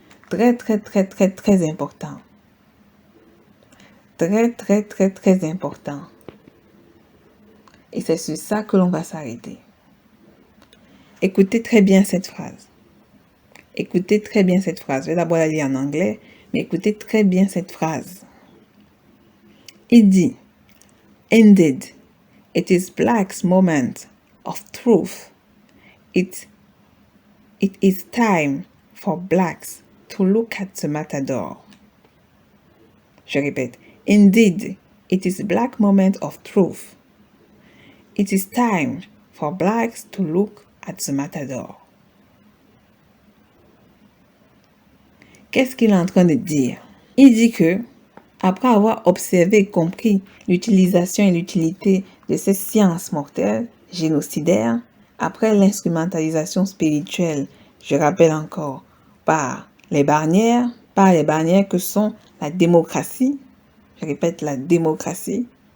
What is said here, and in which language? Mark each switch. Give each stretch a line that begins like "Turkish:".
French: Très très très très très important. Très très très très important. Et c'est sur ça que l'on va s'arrêter. Écoutez très bien cette phrase. Écoutez très bien cette phrase. Je vais d'abord la lire en anglais, mais écoutez très bien cette phrase. Il dit,
English: Indeed, it is Black's moment of truth. It is time for Blacks to look at the matador.
French: Je répète.
English: Indeed, it is Black moment of truth. It is time for Blacks to look at the matador.
French: Qu'est-ce qu'il est en train de dire? Il dit que, après avoir observé et compris l'utilisation et l'utilité de ces sciences mortelles, génocidaires, après l'instrumentalisation spirituelle, je rappelle encore, par les barrières que sont la démocratie, je répète, la démocratie.